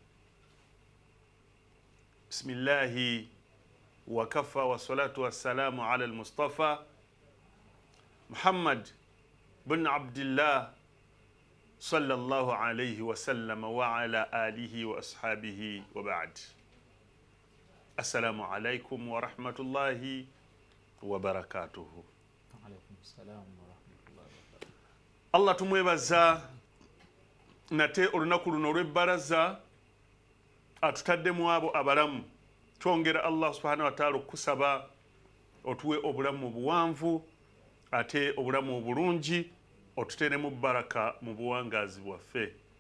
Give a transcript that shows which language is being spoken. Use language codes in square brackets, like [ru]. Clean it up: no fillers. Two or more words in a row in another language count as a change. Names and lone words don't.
[ar] بسم الله وكفى والصلاة والسلام على المصطفى محمد بن عبد الله صلى الله عليه وسلم وعلى آله وأصحابه وبعد السلام عليكم ورحمة الله وبركاته. وعليكم السلام ورحمة الله وبركاته. [lg] الله tumwebaza nate olunaku luno olw'ebbalaza atutaddemu abo abalamu twongera [ar] الله سبحانه وتعالى [lg] okusaba otuwe obulamu obuwanvu ate obulamu obulungi otuteremu baraka mu buwangazi bwaffe.